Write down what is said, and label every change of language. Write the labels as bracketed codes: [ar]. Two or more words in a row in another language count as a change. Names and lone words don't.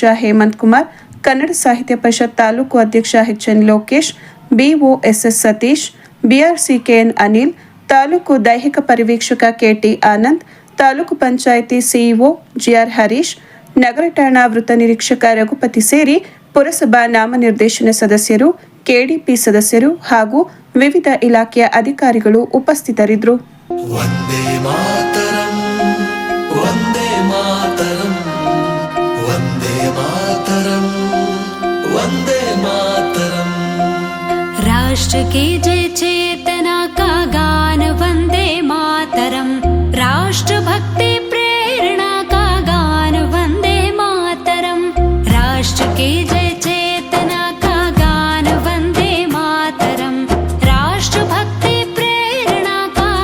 [kn] ಹೇಮಂತ್ ಕುಮಾರ್, ಕನ್ನಡ ಸಾಹಿತ್ಯ ಪರಿಷತ್ ತಾಲೂಕು ಅಧ್ಯಕ್ಷ ಎಚ್ಎನ್ ಲೋಕೇಶ್, ಬಿಒಎಸ್ಎಸ್ ಸತೀಶ್, ಬಿಆರ್ಸಿಕೆಎನ್ ಅನಿಲ್, ತಾಲೂಕು ದೈಹಿಕ ಪರಿವೀಕ್ಷಕ ಕೆಟಿ ಆನಂದ್, ತಾಲೂಕು ಪಂಚಾಯಿತಿ ಸಿಇಒ ಜಿಆರ್ ಹರೀಶ್, ನಗರ ಠಾಣಾ ವೃತ್ತ ನಿರೀಕ್ಷಕ ರಘುಪತಿ ಸೇರಿ ಪುರಸಭಾ ನಾಮನಿರ್ದೇಶನ ಸದಸ್ಯರು, ಕೆಡಿಪಿ ಸದಸ್ಯರು ಹಾಗೂ ವಿವಿಧ ಇಲಾಖೆಯ ಅಧಿಕಾರಿಗಳು ಉಪಸ್ಥಿತರಿದ್ದರು. [hi] राष्ट्र की जय चेतना का गान वंदे मातरम, राष्ट्र भक्ति प्रेरणा का गान वंदे मातरम, राष्ट्र की जय चेतना का गान वंदे मातरम, राष्ट्र भक्ति प्रेरणा